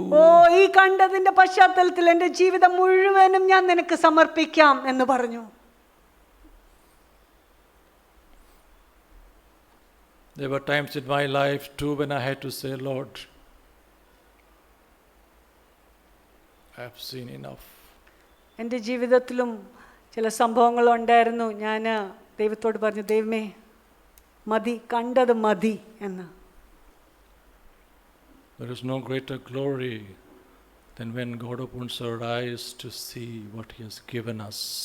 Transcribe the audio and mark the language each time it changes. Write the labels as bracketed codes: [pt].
[ml] ഓ, ഈ കണ്ടതിന്റെ പശ്ചാത്തലത്തിൽ എൻ്റെ ജീവിതം മുഴുവനും ഞാൻ നിനക്ക് സമർപ്പിക്കാം എന്ന് പറഞ്ഞു. [en] There were times in my life too when I had to say, Lord, I have seen enough. [ml] എൻ്റെ ജീവിതത്തിലും ചില സംഭവങ്ങളുണ്ടായിരുന്നു. ഞാൻ ദൈവത്തോട് പറഞ്ഞു, ദൈവമേ മതി, കണ്ടത് മതി എന്ന്. [en] There is no greater glory than when God opens our eyes to see what He has given us.